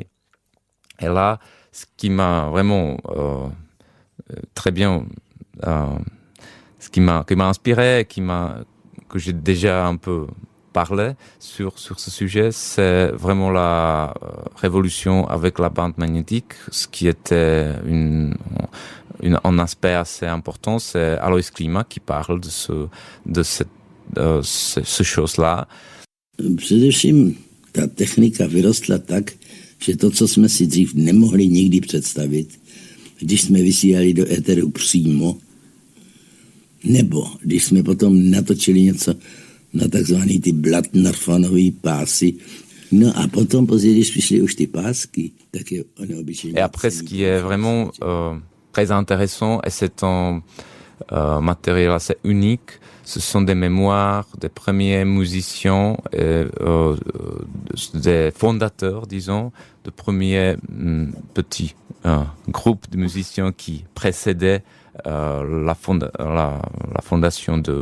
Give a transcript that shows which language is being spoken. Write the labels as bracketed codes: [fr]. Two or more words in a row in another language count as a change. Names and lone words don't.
[fr] Et là, ce qui m'a vraiment très bien, ce qui m'a inspiré, que j'ai déjà un peu parlé sur ce sujet, c'est vraiment la révolution avec la bande magnétique, ce qui était un aspect assez important. C'est Alois Klima qui parle de ce chose-là. [cs] Především ta technika vyrostla tak, že to, co jsme si dřív nemohli nikdy představit, když jsme vysílali do éteru přímo, nebo když jsme potom natočili něco na takzvaný ty Blattner-fanový pásy. No a potom později, když přišly už ty pásky, tak je neobyčejně. [fr] Et après, ce qui est vraiment très intéressant, et c'est un matériel assez unique, ce sont des mémoires des premiers musiciens, des fondateurs, disons, de premiers petits groupes de musiciens qui précédaient la fondation de